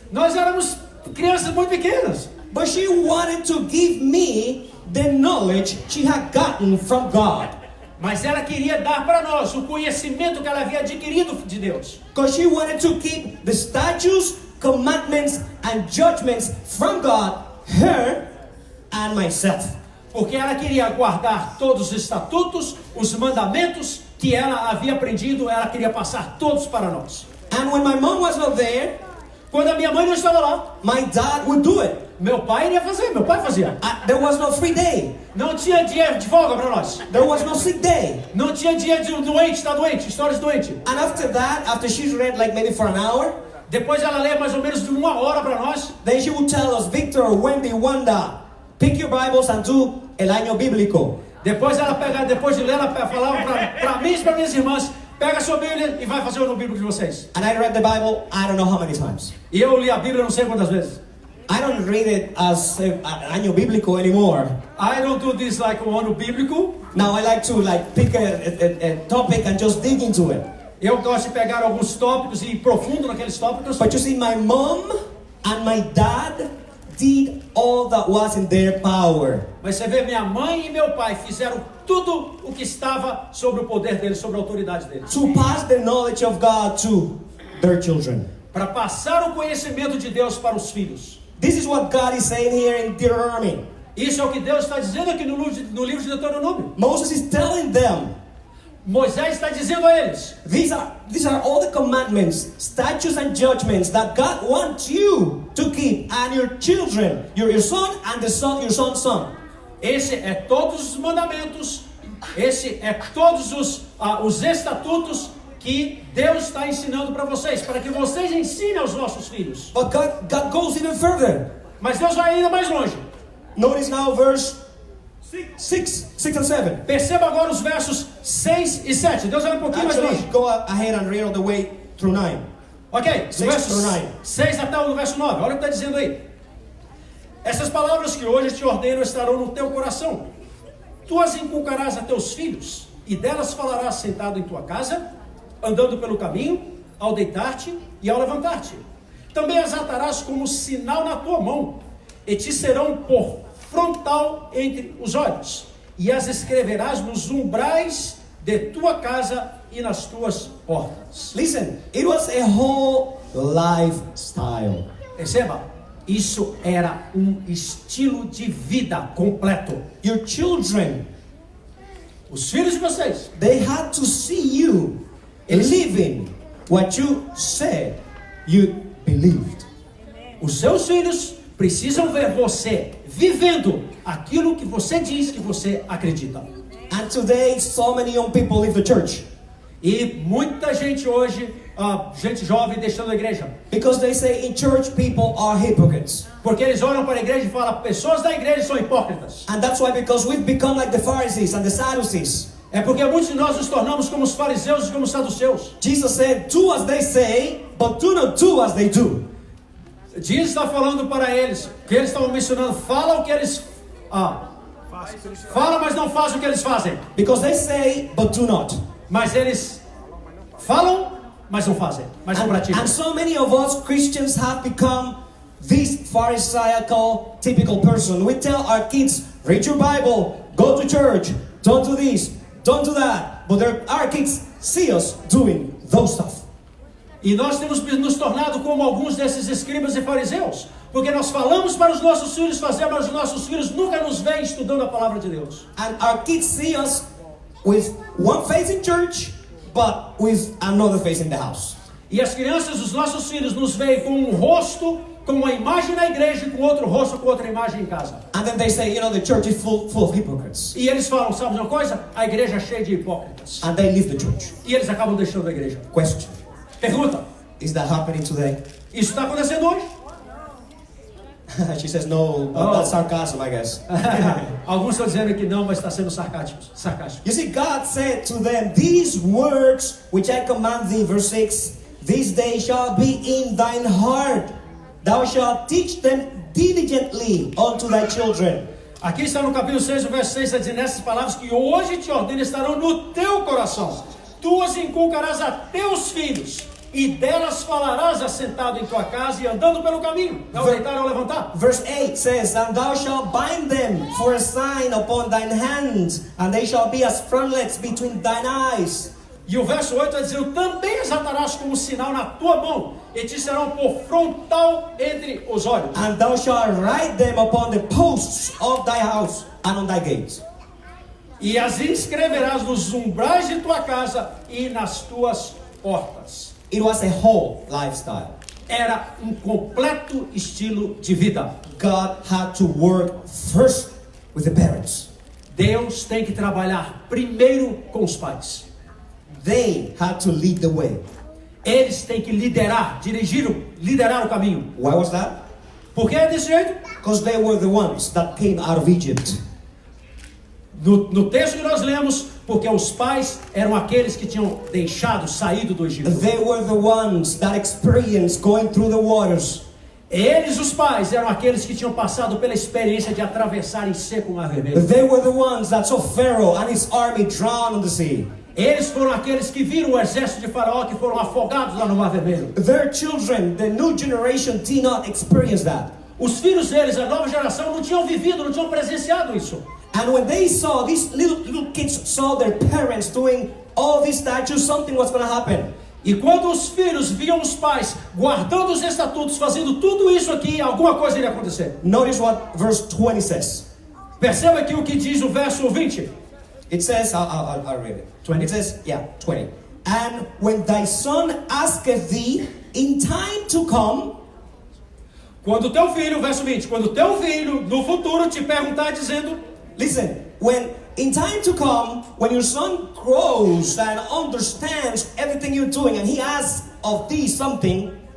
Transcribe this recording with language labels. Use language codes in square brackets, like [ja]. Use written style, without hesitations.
[pt] Nós éramos crianças muito pequenas. [en] But she wanted to give me the knowledge she had gotten from God. [pt] Mas ela queria dar para nós o conhecimento que ela havia adquirido de Deus. [en] Because she wanted to keep the statutes, commandments, and judgments from God, her and myself. [pt] Porque ela queria guardar todos os estatutos, os mandamentos que ela havia aprendido, ela queria passar todos para nós. [en] And when my mom was not there, [pt] quando a minha mãe não estava lá, [en] my dad would do it. [pt] Meu pai iria fazer, meu pai fazia. [en] There was no free day. [pt] Não tinha dia de folga para nós. [en] There was no sick day. [pt] Não tinha dia de doente, tá doente, histórias doente. [en] And after she's read like maybe for an hour, [pt] depois ela lê mais ou menos de 1 hora para nós. [en] Then she would tell us, Victor, Wendy, Wanda, pick your Bibles and do [es] el año bíblico. [pt] Depois de ler, ela falava para mim e para minhas irmãs, pega a sua Bíblia e vai fazer o ano bíblico de vocês. [en] And I read the Bible, I don't know how many times. [pt] E eu li a Bíblia não sei quantas vezes. [en] I don't read it as [es] año bíblico [en] anymore. I don't do this like [pt] o ano bíblico. [en] Now I like to pick a topic and just dig into it. [pt] Eu gosto de pegar alguns tópicos e ir profundo naqueles tópicos. [en] But you see, my mom and my dad did all that was in their power. [pt] Mas você vê, minha mãe e meu pai fizeram tudo o que estava sobre o poder deles, sobre a autoridade deles. [en] To pass the knowledge of God to their children. [pt] Para passar o conhecimento de Deus para os filhos. [en] This is what God is saying here in Deuteronomy. [pt] Isso é o que Deus está dizendo aqui no livro de Deuteronômio. [en] Moses is telling them. [pt] Moisés está dizendo a eles: [en] These are all the commandments, statutes and judgments that God wants you to keep, and your children, your son and your son's son. [pt] Esse é todos os mandamentos, esse é todos os estatutos que Deus está ensinando para vocês, para que vocês ensinem aos vossos filhos. [en] But God goes even further. [pt] Mas Deus vai ainda mais longe. [en] Notice now verse 6 and 7. [pt] Perceba agora os versos 6 e 7. Deus vai um pouquinho mais [en] Actually, [pt] longe. [en] go ahead and read all the way through 9. [pt] Ok, do 6 verso [en] through 9. [pt] 6 até o verso 9. Olha o que está dizendo aí. Essas palavras que hoje te ordeno estarão no teu coração. Tu as inculcarás a teus filhos, e delas falarás sentado em tua casa, andando pelo caminho, ao deitar-te e ao levantar-te. Também as atarás como sinal na tua mão, e te serão por frontal entre os olhos, e as escreverás nos umbrais de tua casa e nas tuas portas. [en] Listen, it was a whole lifestyle. [pt] Perceba, isso era um estilo de vida completo. [en] Your children, [pt] Os filhos de vocês, [en] they had to see you living what you said you believed. [pt] os seus filhos precisam ver você vivendo aquilo que você diz que você acredita. [en] And today, so many young people leave the church [pt] E muita gente hoje, gente jovem deixando a igreja, [en] because they say in church people are hypocrites. [pt] porque eles olham para a igreja e falam: pessoas da igreja são hipócritas. [en] And that's why, because we've become like the Pharisees and the Sadducees. [pt] É porque muitos de nós nos tornamos como os fariseus e como os saduceus. [en] Jesus said, do as they say, but do not do as they do. [pt] Jesus está falando para eles, que eles estavam mencionando: fala o que eles fala, mas não faz o que eles fazem. [en] Because they say, but do not. [pt] Mas eles falam, mas não fazem, mas não praticam. [en] And so many of us Christians have become this Pharisaical typical person. We tell our kids, read your Bible, go to church, don't do this, don't do that. But our kids see us doing those stuff. [pt] E nós temos nos tornado como alguns desses escribas e fariseus, porque nós falamos para os nossos filhos fazer, mas os nossos filhos nunca nos veem estudando a palavra de Deus. [en] And our kids see us with one face in church, but with another face in the house. [pt] E as crianças, os nossos filhos, nos veem com um rosto, com uma imagem na igreja e com outro rosto, com outra imagem em casa. [en] And then they say, the church is full of hypocrites. [pt] E eles falam: sabe uma coisa? A igreja é cheia de hipócritas. [en] And they leave the church. [pt] E eles acabam deixando a igreja. [en] Question, [pt] Pergunta: [en] is that happening today? [pt] isso está acontecendo hoje? [en] She says no, but that's sarcasm, I guess. [pt] Alguns estão dizendo que não, mas está sendo sarcástico. [en] You see, God said to them, these words which I command thee, verse 6, this day shall be in thine heart. Thou shalt teach them diligently unto thy children. [pt] Aqui está no capítulo 6, o verso 6, está dizendo: essas palavras que hoje te ordeno estarão no teu coração. Tu as inculcarás a teus filhos, e delas falarás assentado em tua casa e andando pelo caminho, ao deitar ou levantar. [en] Verse 8 says, and thou shalt bind them for a sign upon thine hands, and they shall be as frontlets between thine eyes. [pt] E o verso 8 está dizendo: também as atarás como sinal na tua mão, e te serão por frontal entre os olhos. [en] And thou shalt write them upon the posts of thy house and on thy gates. [pt] E as inscreverás nos umbrais de tua casa e nas tuas portas. [en] It was a whole lifestyle. [pt] Era um completo estilo de vida. [en] God had to work first with the parents. [pt] Deus tem que trabalhar primeiro com os pais. [en] They had to lead the way. [pt] Eles têm que liderar o caminho. [en] Why was that? [pt] Por que é desse jeito? [en] Because they were the ones that came out of Egypt. [pt] No texto que nós lemos, porque os pais eram aqueles que tinham saído do Egito. [en] They were the ones that experienced going through the waters. [pt] Eles, os pais, eram aqueles que tinham passado pela experiência de atravessar em seco o Mar Vermelho. [en] They were the ones that saw Pharaoh and his army drown on the sea. [pt] Eles foram aqueles que viram o exército de Faraó que foram afogados lá no Mar Vermelho. [en] Their children, the new generation, did not experience that. [pt] Os filhos deles, a nova geração, não tinham vivido, não tinham presenciado isso. [en] And when they saw, these little kids saw their parents doing all these statues, something was going to happen. [pt] E quando os filhos viam os pais guardando os estatutos, fazendo tudo isso aqui, alguma coisa iria acontecer. [en] Notice what verse 20 says. [pt] Perceba aqui o que diz o verso 20. [en] It says, I'll read it. 20. It says, 20. And when thy son asketh thee in time to come. [pt] Quando teu filho, verso 20, quando teu filho no futuro te perguntar dizendo, [en] listen, when in time to come, when your son grows and understands everything you're doing and he asks of thee something.